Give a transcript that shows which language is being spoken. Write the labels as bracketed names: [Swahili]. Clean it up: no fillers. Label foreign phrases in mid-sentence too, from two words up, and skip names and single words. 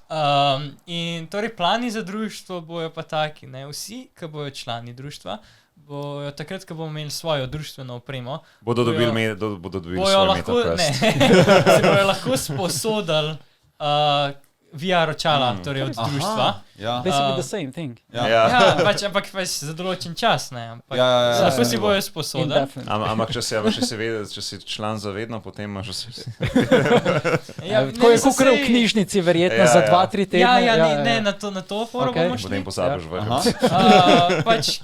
[Slovenian] In torej plani za društvo bojo pa taki, ne, vsi, ki bojo člani društva, bojo takrat, ko bomo imeli svojo društveno opremo, Bodo dobili bojo svoj lahko, MetaQuest. se bojo lahko sposodili VR očala, torej od društva. Ja. [English] Basically the same thing. [Slovenian] Ja, ampak za določen čas, ne, ampak lahko si bojo sposodili. [English] Indefinitely. [Slovenian] Ampak če si član zavedno, potem imaš vse. Tako je kot v knjižnici, verjetno za 2-3 tedne. Ne, na to foro bomo šli. Potem pozabiš vrniti.